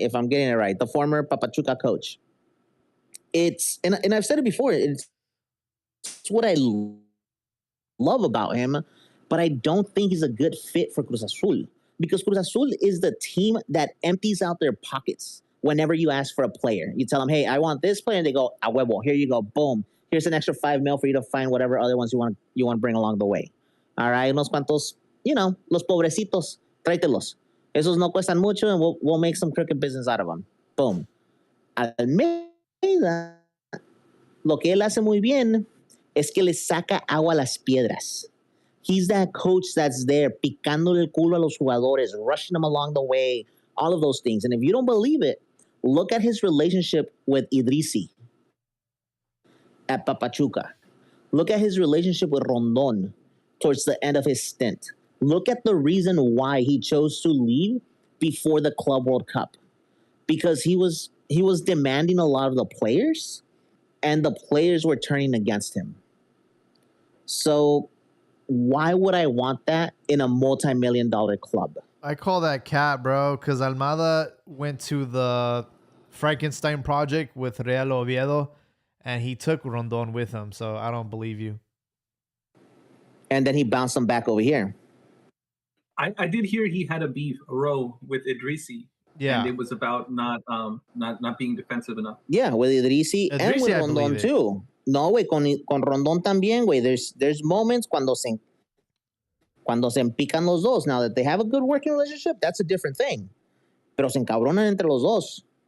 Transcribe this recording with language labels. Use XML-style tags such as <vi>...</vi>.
<en>If I'm getting it right, the former Papachuca coach. It's, and I've said it before, it's what I love about him, but I don't think he's a good fit for Cruz Azul, because Cruz Azul is the team that empties out their pockets whenever you ask for a player. You tell them, hey, I want this player, and they go, a huevo, here you go, boom. Here's an extra $5 million for you to find whatever other ones you want to bring along the way. All right,</en> <es>unos cuantos, los pobrecitos, tráetelos. Esos no cuestan mucho,</es> <en>and we'll make some crooked business out of them. Boom.</en> <es>Almeida, lo que él hace muy bien es que le saca agua a las piedras.</es> <en>He's that coach that's there,</en> <es>picándole el culo a los jugadores,</es> <en>rushing them along the way, all of those things. And if you don't believe it, look at his relationship with Idrisi at Papachuca. Look at his relationship with Rondon towards the end of his stint. Look at the reason why he chose to leave before the Club World Cup. Because he was demanding a lot of the players, and the players were turning against him. So why would I want that in a multi-million-dollar club? I call that cat, bro, because Almada went to the Frankenstein project with Real Oviedo, and he took Rondon with him, so I don't believe you. And then he bounced him back over here. I did hear he had a row with Idrisi. Yeah. And it was about not being defensive enough. Yeah, with Idrisi and Idrisi, with I Rondon believe it. too.</en> <es>No, güey, con Rondon también, güey.</es> <en>There's moments</en> <es>cuando se empican los dos.</es> <en>Now that they have a good working relationship, that's a different thing.</en> <es>Pero se encabronan entre los dos.</es>